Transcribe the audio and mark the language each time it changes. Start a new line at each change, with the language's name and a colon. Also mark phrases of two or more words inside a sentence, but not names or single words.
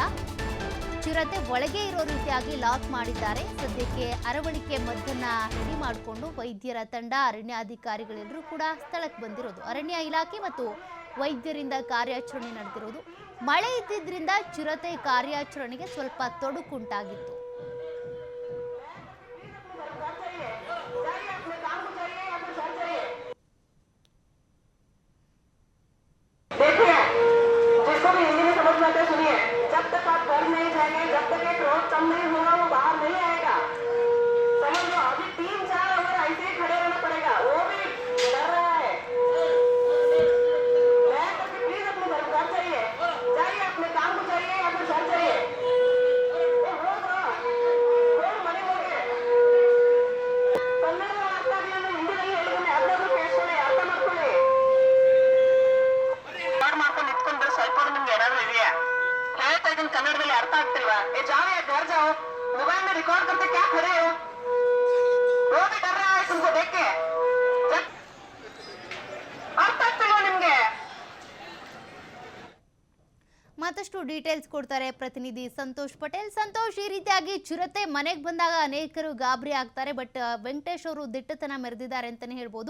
Kannada: ಚಿರತೆ ಒಳಗೆ ಇರೋ ರೀತಿಯಾಗಿ ಲಾಕ್ ಮಾಡಿದ್ದಾರೆ. ಸದ್ಯಕ್ಕೆ ಅರವಳಿಕೆ ಮದ್ದನ್ನ ರೆಡಿ ಮಾಡಿಕೊಂಡು ವೈದ್ಯರ ತಂಡ, ಅರಣ್ಯ ಅಧಿಕಾರಿಗಳೆಲ್ಲರೂ ಕೂಡ ಸ್ಥಳಕ್ಕೆ ಬಂದಿರೋದು. ಅರಣ್ಯ ಇಲಾಖೆ ಮತ್ತು ವೈದ್ಯರಿಂದ ಕಾರ್ಯಾಚರಣೆ ನಡೆದಿರೋದು. ಮಳೆ ಇದ್ದಿದ್ರಿಂದ ಚಿರತೆ ಕಾರ್ಯಾಚರಣೆಗೆ ಸ್ವಲ್ಪ ತೊಡಕುಂಟಾಗಿತ್ತು.
Hindi: जब तक एक रोज कम नहीं होगा वो बाहर नहीं आएगा। समझ लो, अभी 3-4 ओवर ऐसे ही खड़े रहना पड़ेगा। वो भी डर रहा है। मैं तो प्लीज अपने घर जाइए, अपने काम को जाइए या फिर घर जाइए।
Kannada: मने ಹೋಗಿ ಕನ್ನಡ ಅರ್ಥ ಆಗಲಿಲ್ಲ, ಹಿಂದಿನಲ್ಲಿ ಹೇಳಿದ್ರೆ ಅದನ್ನು ಕೇಳಿಸ್ಕೊಳ್ಳಿ, ಅರ್ಥ ಮಾಡ್ಕೊಳ್ಳಿ. ಮಾಡ್ಕೊಂಡು ನಿಂತ್ಕೊಂಡ್ರೆ ಸ್ವಲ್ಪ ನಿಮ್ಗೆ ಏನಾದ್ರು ಇದೆಯಾ? ಹೇಳ್ತಾ ಇದೀನಿ ಕನ್ನಡದಲ್ಲಿ, ಅರ್ಥ ಆಗ್ತಿಲ್ವಾ?
Hindi: ए जाओ या घर जाओ, मोबाइल में रिकॉर्ड करते क्या खड़े हो? वो भी डर रहा है तुमको देख के।
Kannada: ಅರ್ಥ ಆಗ್ತಿಲ್ವಾ ನಿಮ್ಗೆ? ಮತ್ತಷ್ಟು ಡೀಟೇಲ್ಸ್ ಕೊಡ್ತಾರೆ ಪ್ರತಿನಿಧಿ ಸಂತೋಷ್ ಪಟೇಲ್. ಸಂತೋಷ್, ಈ ರೀತಿಯಾಗಿ ಚಿರತೆ ಮನೆಗೆ ಬಂದಾಗ ಅನೇಕರು ಗಾಬರಿ ಆಗ್ತಾರೆ. ಬಟ್ ವೆಂಕಟೇಶ್ ಅವರು ದಿಟ್ಟತನ ಮೆರೆದಿದ್ದಾರೆ ಅಂತಾನೆ ಹೇಳ್ಬೋದು.